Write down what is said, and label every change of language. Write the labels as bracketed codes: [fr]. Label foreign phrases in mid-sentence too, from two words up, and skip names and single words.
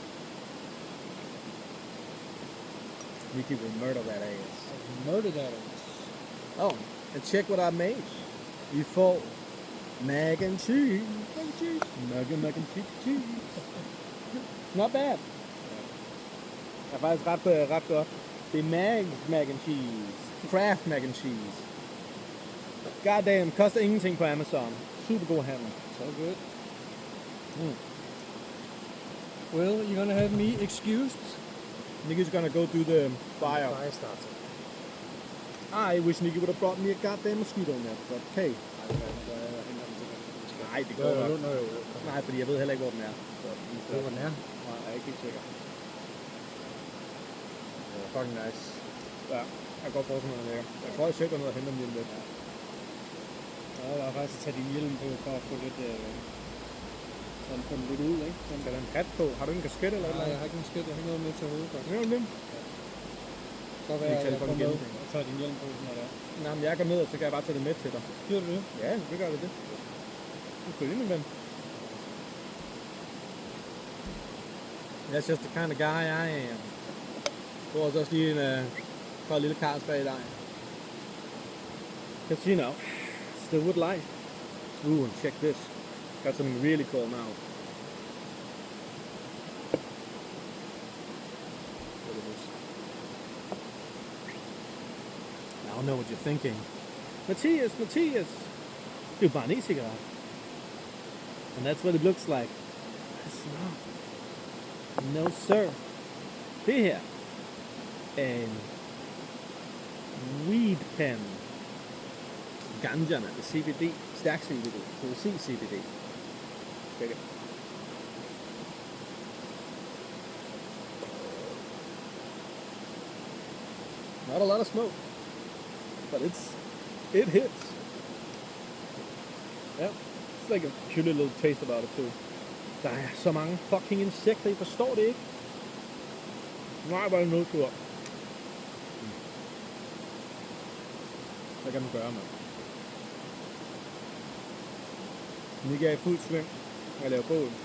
[en] Nicky will murder that ass. Murder that ass. Oh, and check what I made. You får mac and cheese. Mac and cheese. Not bad. [da] Det er faktisk ret godt. Det er [en] mac and cheese. [da] Kraft mac and cheese. [en] Goddamn, [da] koster ingenting på Amazon. Super god handel. [en] So good. Well, you're gonna have me excused. Nicky's gonna go do the fire. Fire starter. I wish Nicky would have brought me a goddamn mosquito net, but hey. [da] Nej, det går nok. Nej, fordi jeg ved heller ikke, hvor den er. Hvor den er? Nej, jeg er ikke helt sikker. [en] Fucking nice. [da] Ja, jeg kan godt forestille mig, at den ligger. Jeg tror, jeg søger ned og henter dem lige om lidt. Ja, jeg var faktisk at tage din hjelm på, for at få lidt, sådan få den lidt ud, ikke? Skal der en hat på? Har du en kasket eller Nej, noget? jeg har ikke nogen skidt, jeg har ikke noget med til hovedet. Ja, det. Så vil jeg komme med og tage din hjelm på, når det er. Nej, men jeg går ned, og så kan jeg bare tage det med til dig. Gør du det? Ja, det gør det. Du skal ind, min ven. [en] That's just the kind of guy I am. [da] Du har også lige en for en lille Carlsberg i dig. Casino. [en] Still with life. Ooh, and check this. Got something really cool now. Look at this. Now I know what you're thinking. Matthias! [da] Det er jo bare en e-cigaret. [en] And that's what it looks like. That's not. No sir. [da] Det her er en [en] weed pen. [da] Ganjana, det er CBD, stærk CBD, THC CBD. [en] Check it. Not a lot of smoke, but it hits. Yeah, it's like a cute little taste about it too. [da] Der er så mange fucking insekter, I forstår det ikke? Nej, hvor er det nødtur. Hvad kan man gøre, mand? Nicky er i fuld sving og laver bål.